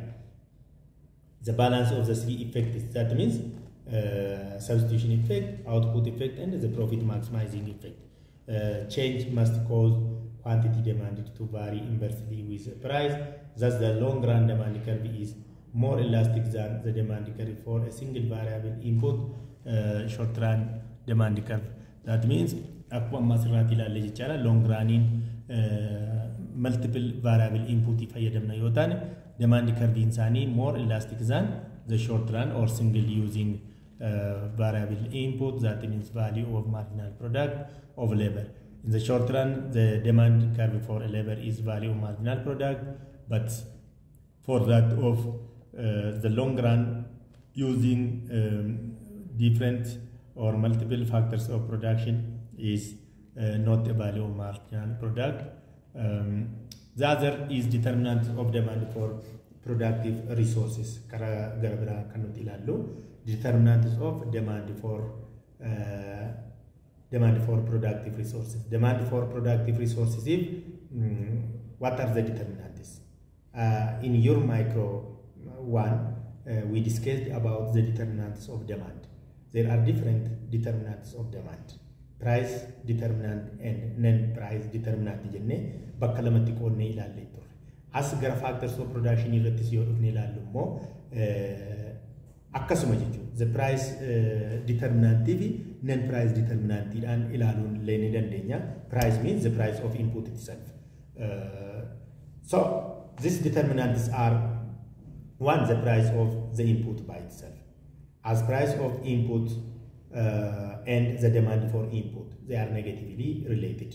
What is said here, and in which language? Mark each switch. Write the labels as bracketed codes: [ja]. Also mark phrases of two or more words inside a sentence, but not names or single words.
[en] The balance of the three effects, that means substitution effect, output effect, and the profit maximizing effect. Change must cause quantity demanded to vary inversely with the price. Thus, the long run demand curve is more elastic than the demand curve for a single variable input short run demand curve. That means [om] akkuma masirratti ilaalle jechaadha [en] long running multiple variable input [om] fayyadamna yoo taane [en] demand curve isaanii more elastic than the short run or single using variable input, that means value of marginal product of labor. In the short run, the demand curve for a labor is value of marginal product, but for that of the long run, using different or multiple factors of production is not a value of marginal product. The other is determinant of demand for productive resources. [om] Kara garabra kanut ilalu. [en] Determinants of demand for productive resources. Demand for productive resources is what are the determinants? In your micro one, we discussed about the determinants of demand. There are different determinants of demand. Price determinant and non-price determinant [om] jenne bakka lamatti qoodne ilaalle turre. As gara [en] factors of production [om] irratti yoo dhufne ilaallu immoo akkasuma jechuudha. [en] The price determinant [om] fi [en] non-price determinant [om] dhaan ilaaluun illee ni dandeenya. [en] Price means the price of input itself. So these determinants are one, the price of the input by itself. As price of input and the demand for input, they are negatively related.